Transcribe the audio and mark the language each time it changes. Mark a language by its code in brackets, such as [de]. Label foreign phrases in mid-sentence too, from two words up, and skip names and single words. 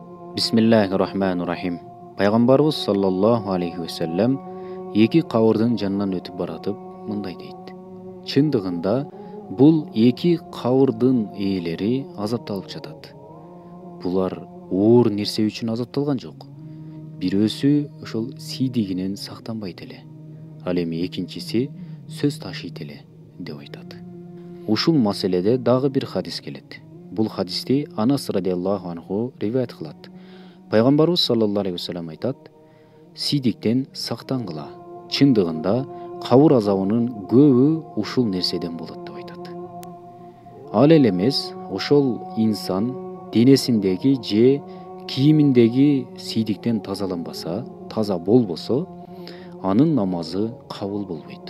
[ar] بسم الله الرحمن الرحيم. [ky] Пайгамбарыбыз [ar] صلى الله عليه وسلم [ky] эки кабырдын жанынан өтүп баратып мындай дейт. Чындыгында бул эки кабырдын ээлери азапталып жатат. Булар оор нерсе үчүн азапталган жок. Бирөөсү ошол сийдигинен сактанбайт эле. Ал эми экинчиси сөз ташыйт эле деп айтат. Ушул маселеде дагы бир хадис келет. Бул хадисти Анас [ar] رضي الله عنه [ky] риваят кылат. Пайгамбарыбыз [ar] صلى الله عليه وسلم [ky] айтат: "Сийдиктен сактангыла. Чындыгында кабыр азабынын көбү ушул нерседен болот" деп айтат. Ал эле эмес, ошол инсан денесиндеги же кийиминдеги сийдиктен тазаланбаса, таза болбосо, анын намазы кабыл болбойт.